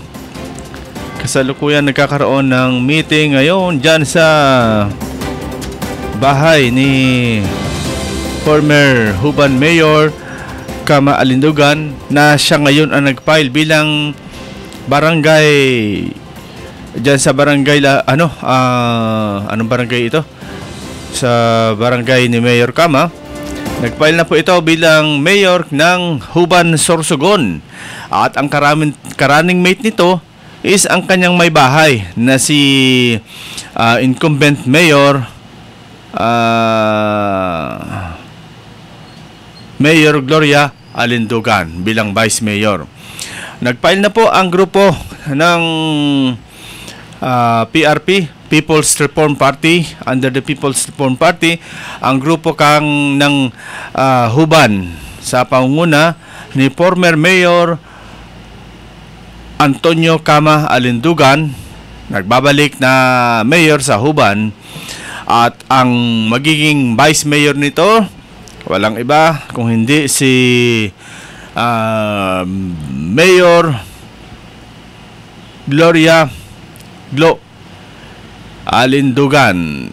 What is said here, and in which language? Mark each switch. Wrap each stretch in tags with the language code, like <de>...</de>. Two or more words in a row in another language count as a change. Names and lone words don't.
<tl>Kasalukuyan nagkakaroon ng meeting ngayon dyan sa bahay ni former Huban Mayor Kama Alindugan, na siya ngayon ang nag-file bilang barangay dyan sa barangay anong barangay ito? Sa barangay ni Mayor Kama. Nag-file na po ito bilang mayor ng Huban, Sorsogon. At ang</tl> <en>running mate</en> <tl>nito is ang kanyang may bahay na si incumbent mayor Mayor Gloria Alindugan bilang vice mayor. Nag-file na po ang grupo ng PRP, People's Reform Party.</tl> <en>Under the People's Reform Party,</en> <tl>ang grupo ng Huban sa pangunguna ni former Mayor Antonio Kama Alindugan, nagbabalik na mayor sa Huban. At ang magiging vice mayor nito, walang iba kung hindi si Mayor Gloria Alindugan.</tl>